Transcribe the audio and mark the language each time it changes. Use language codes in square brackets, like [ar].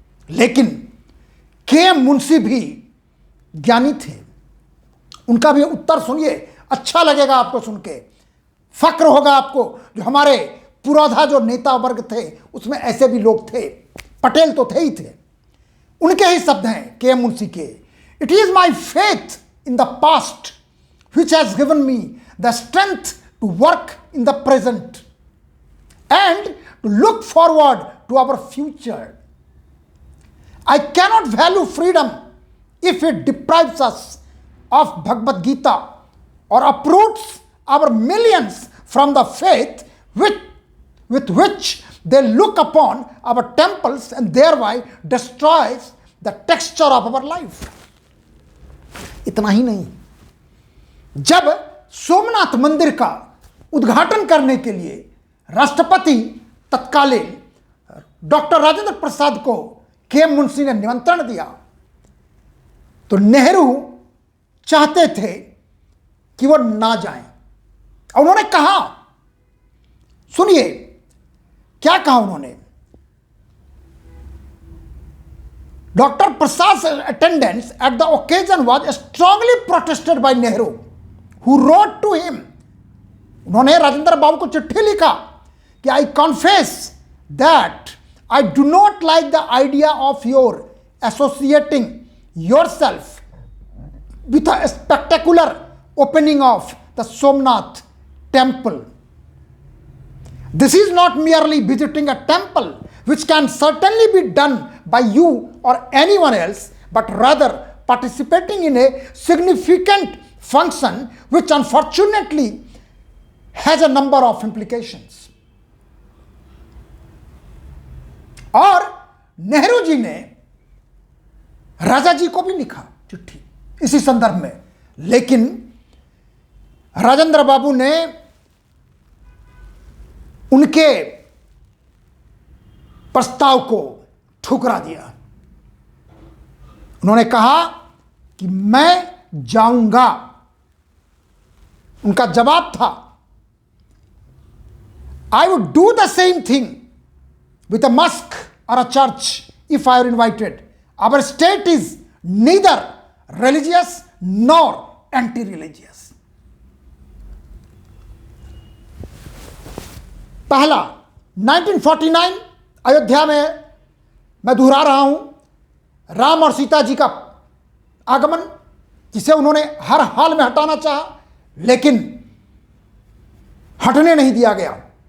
[hi] लेकिन के मुंशी भी ज्ञानी थे। उनका भी उत्तर सुनिए, अच्छा लगेगा आपको सुन के, फक्र होगा आपको। जो हमारे पुरोधा जो नेता वर्ग थे, उसमें ऐसे भी लोग थे, पटेल तो थे ही थे। उनके ही शब्द हैं के मुंशी के। [en] It is my faith in the past which has given me the strength to work in the present and to look forward to our future. I cannot value freedom if it deprives us of Bhagavad Gita or uproots our millions from the faith with which they look upon our temples and thereby destroys the texture of our life. [hi] इतना ही नहीं, जब सोमनाथ मंदिर का उद्घाटन करने के लिए राष्ट्रपति तत्कालीन डॉक्टर राजेंद्र प्रसाद को के मुंशी ने निमंत्रण दिया, तो नेहरू चाहते थे कि वो ना जाएं। और उन्होंने कहा, सुनिए क्या कहा उन्होंने। [en] Doctor Prasad attendance at the occasion was strongly protested by Nehru who wrote to him. [hi] उन्होंने राजेंद्र बाबू को चिट्ठी लिखा कि [en] I confess that I do not like the idea of your associating yourself with a spectacular opening of the Somnath temple. This is not merely visiting a temple, which can certainly be done by you or anyone else, but rather participating in a significant function which unfortunately has a number of implications. [hi] और नेहरू जी ने राजा जी को भी लिखा चिट्ठी इसी संदर्भ में, लेकिन राजेंद्र बाबू ने उनके प्रस्ताव को ठुकरा दिया। उन्होंने कहा कि मैं जाऊंगा। उनका जवाब था, [en] I would do the same thing with a mosque or a church if I were invited. Our state is neither religious nor anti-religious. [hi] पहला 1949 अयोध्या में, मैं दोहरा रहा हूं, राम और सीता जी का आगमन, जिसे उन्होंने हर हाल में हटाना चाहा, लेकिन हटने नहीं दिया गया।